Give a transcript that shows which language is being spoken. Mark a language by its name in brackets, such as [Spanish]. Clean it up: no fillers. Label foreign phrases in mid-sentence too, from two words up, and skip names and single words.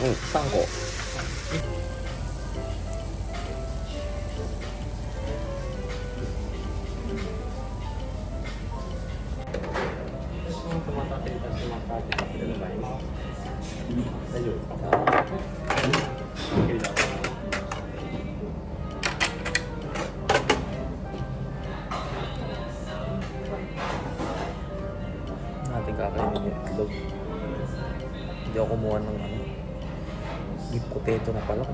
[Japanese] うん、3個。お待たせいたしました。ケチャップでございます。大丈夫ですか？ [Filipino] Natin kakainin yung itlog. Hindi ako kumuha ng ano. Hindi potato na pala.